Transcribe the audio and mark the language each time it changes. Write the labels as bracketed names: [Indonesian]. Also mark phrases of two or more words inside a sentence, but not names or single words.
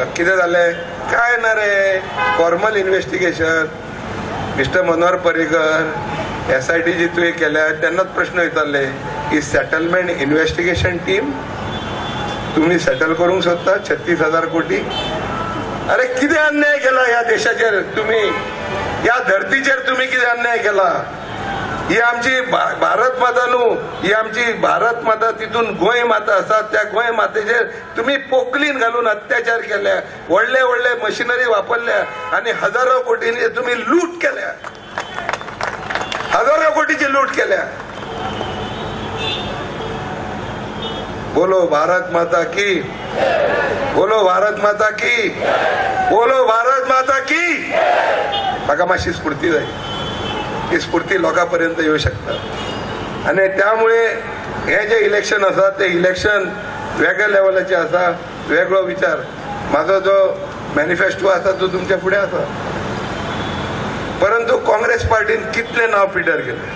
[Konkani] कितें जालें काय ना रे, [English] formal investigation. [Konkani] मिस्टर मनोहर पर्रीकर, SIT जी तुवें केल्या तेन्नाच प्रश्न विचारले की [English] settlement investigation team [Konkani] तुम्ही सेटल करूंक सोदता 36,000 कोटी. [Marathi] अरे किती अन्याय केला या देशाचेर तुम्ही, या धर्तीचेर तुम्ही किती अन्याय केला. [Konkani] ही आमची भारत माता न्हू, ही आमची भारत माता, तितून गोंय माता आसा, त्या गोंय मातेचेर तुम्ही पोकलीन घालून अत्याचार केल्या, व्हडले व्हडले मशिनरी वापरल्या आणि हजारो कोटींनी तुम्ही लूट केल्या, हजारो कोटीची लूट केल्या. [Hindi] बोलो भारत माता की, बोलो भारत माता की, बोलो भारत माता की. [Konkani] म्हाका मातशी स्फूर्ती जाय, ही स्फूर्ती लोकांपर्यंत येऊ शकता. आणि त्यामुळे हे जे इलेक्शन आसा ते इलेक्शन वेगळ्या लेवलाचे आसा, वेगळो विचार. माझो जो मॅनिफेस्टो आसा तो तुमच्या फुडें आसा. परंतु काँग्रेस पार्टीन कितले नाव पिड्ड्यार केले.